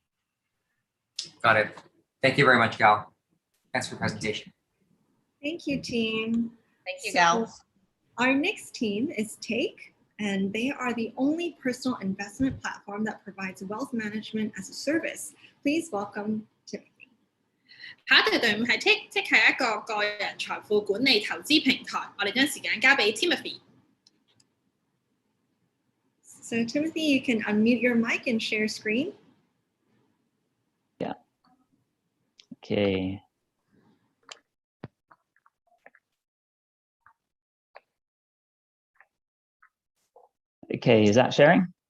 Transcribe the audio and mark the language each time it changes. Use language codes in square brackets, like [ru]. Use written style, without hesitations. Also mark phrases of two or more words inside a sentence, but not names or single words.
[en] Got it. Thank you very much, Gal. Thanks for the presentation. Thank you, team. Thank you, Gal. Our next team is Teyk, and they are the only personal investment platform that provides wealth management as a service. Please welcome Timothy. [yue] 下一隊隊伍係 Teyk， 即係一個個人財富管理投資平台。我哋將時間交俾 Timothy。 [en] So Timothy, you can unmute your mic and share screen. Yeah. Okay. Okay, is that sharing?